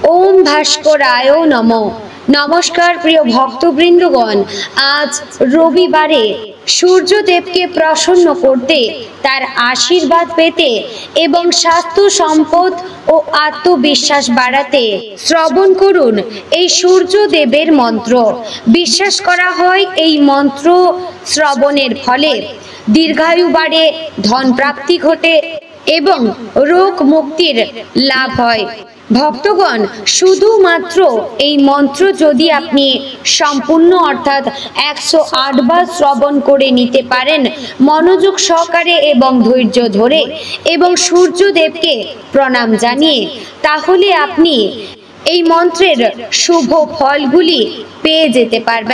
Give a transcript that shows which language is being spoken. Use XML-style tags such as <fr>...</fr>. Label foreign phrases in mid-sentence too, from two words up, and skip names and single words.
<sa>ओम भास्कराय नमो।</sa> <bn>নমস্কার প্রিয় ভক্তবৃন্দগণ, আজ রবিবারে সূর্যদেবকে প্রসন্ন করতে, তার আশীর্বাদ পেতে এবং স্বাস্থ্য সম্পদ আর আত্মবিশ্বাস বাড়াতে শ্রবণ করুন এই সূর্যদেবের মন্ত্র। বিশ্বাস করা হয় এই মন্ত্র শ্রবণের ফলে দীর্ঘায়ু বাড়ে, ধন প্রাপ্তি ঘটে এবং রোগ মুক্তির লাভ হয়। ভক্তগণ, শুধুমাত্র এই মন্ত্র যদি আপনি সম্পূর্ণ অর্থাৎ 108 বার শ্রবণ করে নিতে পারেন মনোযোগ সহকারে এবং ধৈর্য ধরে এবং সূর্যদেবকে প্রণাম জানিয়ে, তাহলে আপনি এই মন্ত্রের শুভ ফলগুলি পেয়ে যেতে পারবেন।</bn>